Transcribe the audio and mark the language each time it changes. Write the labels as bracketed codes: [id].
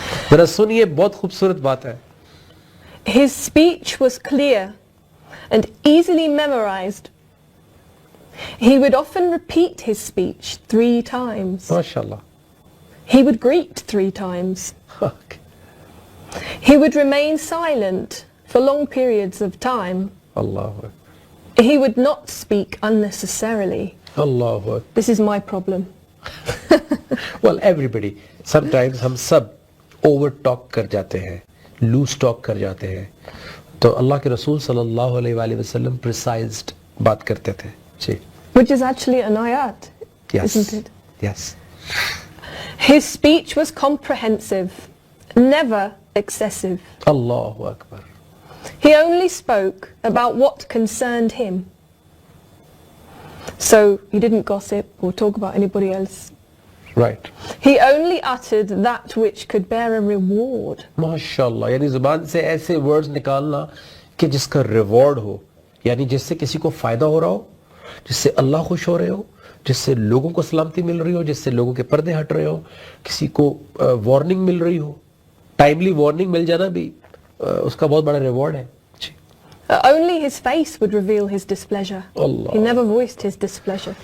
[ur] ذرا سنیے, بہت خوبصورت بات ہے. [en] His speech was clear and easily memorized. He would often repeat his speech 3 times. MashaAllah. He would greet 3 times. Okay. He would remain silent for long periods of time. Allahu Akbar. He would not speak unnecessarily. Allahu Akbar. This is my problem. Well, everybody. Sometimes [ur] ہم سب over talk کر جاتے ہیں, loose talk کر جاتے ہیں. تو اللہ کے رسول صلی اللہ علیہ وآلہ وسلم پریسائزڈ بات کرتے تھے. جی. [en] Which is actually an ayat, Yes. isn't it? Yes. His speech was comprehensive, never excessive. Allahu Akbar. He only spoke about what concerned him. So he didn't gossip or talk about anybody else. Right. He only uttered that which could bear a reward. [ur] ماشاءاللہ, یعنی زبان سے ایسے words نکالنا کہ جس کا reward ہو, یعنی جس سے کسی کو فائدہ ہو رہا ہو, جس سے اللہ خوش ہو رہے ہو, جس سے لوگوں کو سلامتی مل رہی ہو, جس سے لوگوں کے پردے ہٹ رہے ہو, کسی کو وارننگ مل رہی ہو. ٹائملی وارننگ مل جانا بھی اس کا بہت بڑا ریوارڈ ہے. جی. [en] Only his face would reveal his displeasure. Allah. He never voiced his displeasure.